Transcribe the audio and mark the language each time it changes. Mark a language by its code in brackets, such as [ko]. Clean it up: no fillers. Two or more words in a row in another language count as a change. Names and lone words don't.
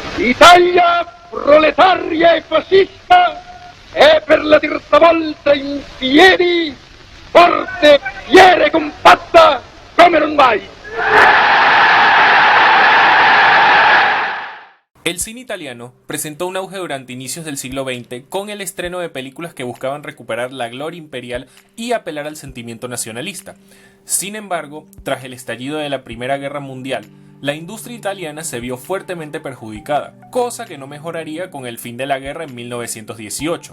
[it] L'Italia proletaria e fascista è per la terza volta in piedi, forte, fiera e compatta come non mai. [es] El cine italiano presentó un auge durante inicios del siglo XX con el estreno de películas que buscaban recuperar la gloria imperial y apelar al sentimiento nacionalista. Sin embargo, tras el estallido de la Primera Guerra Mundial, la industria italiana se vio fuertemente perjudicada, cosa que no mejoraría con el fin de la guerra en 1918.